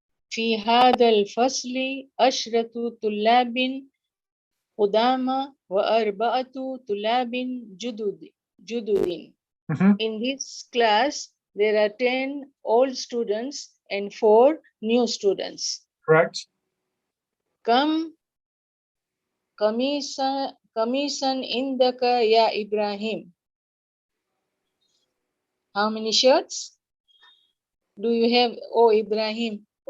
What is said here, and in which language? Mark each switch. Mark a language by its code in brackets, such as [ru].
[ar] في هذا الفصل 10 طلاب قدامى و4 طلاب جدد. [en] In this class, there are 10 old students and 4 new students. Correct. [ar] كم قميصا عندك يا إبراهيم? [en] How many shirts do you have, O Ibrahim?